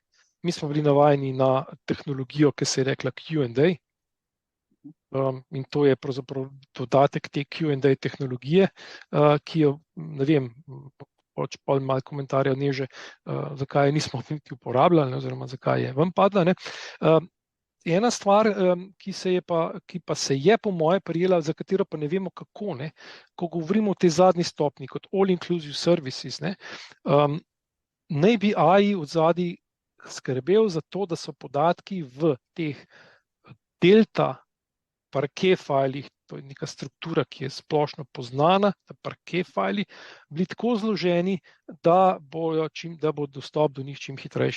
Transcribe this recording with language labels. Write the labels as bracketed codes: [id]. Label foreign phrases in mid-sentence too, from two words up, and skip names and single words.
[sl] Mi smo bili navajeni na tehnologijo, ki se je rekla Q&A, in to je pravzaprav dodatek te Q&A tehnologije, ki jo, ne vem, pol malo komentarja Neže, zakaj nismo niti uporabljali, oziroma zakaj je ven padla, ne. Ena stvar, ki pa se je po moje prijela, za katero pa ne vemo kako, ne, ko govorimo o tej zadnji stopni, kot [en] all inclusive services, [sl] ne, naj bi AI od zadaj skrbel za to, da so podatki v teh [en] delta parquet [sl] filih, to je neka struktura, ki je splošno poznana, da parquet fili, bili tako zloženi, da bo dostop do njih čim hitrejši.